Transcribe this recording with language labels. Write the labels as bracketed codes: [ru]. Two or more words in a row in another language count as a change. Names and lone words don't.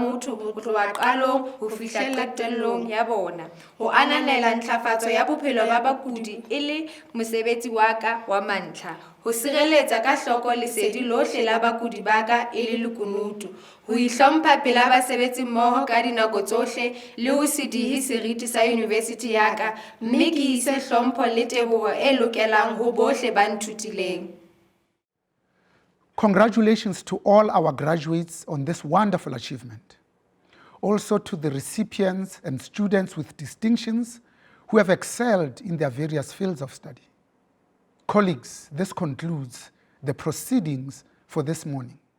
[st] motho ho tloha qalong ho fihlela qetellong ya bona, ho ananela ntlafatso ya bophelo ba bakudi e le mosebetsi wa ka wa mantlha, ho sireletsa ka hloko lesedi lohle la bakudi ba ka e le lekunutu, ho ihlompha pela basebetsi mmoho ka dinako tsohle le ho se dihe seriti sa university ya ka, mme ke ise hlompho le teboho e lokelang ho bohle ba nthutileng. [en] Congratulations to all our graduates on this wonderful achievement. Also to the recipients and students with distinctions who have excelled in their various fields of study. Colleagues, this concludes the proceedings for this morning.